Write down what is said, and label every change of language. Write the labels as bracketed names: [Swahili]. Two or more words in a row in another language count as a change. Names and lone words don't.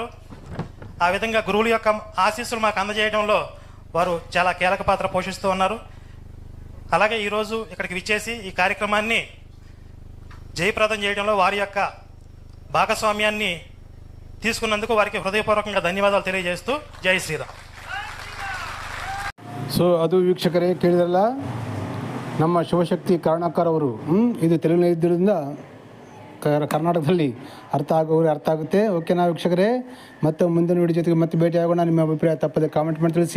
[Telugu] ఆ విధంగా గురువుల యొక్క ఆశీస్సులు మాకు అందజేయడంలో వారు చాలా కీలక పాత్ర పోషిస్తూ ఉన్నారు. అలాగే ఈరోజు ఇక్కడికి విచ్చేసి ఈ కార్యక్రమాన్ని జయప్రదం చేయడంలో వారి యొక్క భాగస్వామ్యాన్ని తీసుకున్నందుకు వారికి హృదయపూర్వకంగా ధన్యవాదాలు తెలియజేస్తూ జై శ్రీరామ్. [Kannada] ಸೊ ಅದು ವೀಕ್ಷಕರೇ ಕೇಳಿದ್ರಲ್ಲ, ನಮ್ಮ ಶಿವಶಕ್ತಿ ಕರುಣಾಕರ್ ಅವರು ಇದು ತೆಲುಗಿನಲ್ಲಿದ್ದರಿಂದ ಕರ್ನಾಟಕದಲ್ಲಿ ಅರ್ಥ ಆಗೋರು ಅರ್ಥ ಆಗುತ್ತೆ. ಓಕೆನಾ ವೀಕ್ಷಕರೇ, ಮತ್ತೆ ಮುಂದಿನ ವಿಡಿಯೋ ಜೊತೆಗೆ ಮತ್ತೆ ಭೇಟಿಯಾಗೋಣ. ನಿಮ್ಮ ಅಭಿಪ್ರಾಯ ತಪ್ಪದೆ ಕಾಮೆಂಟ್ ಮಾಡಿ ತಿಳಿಸಿ.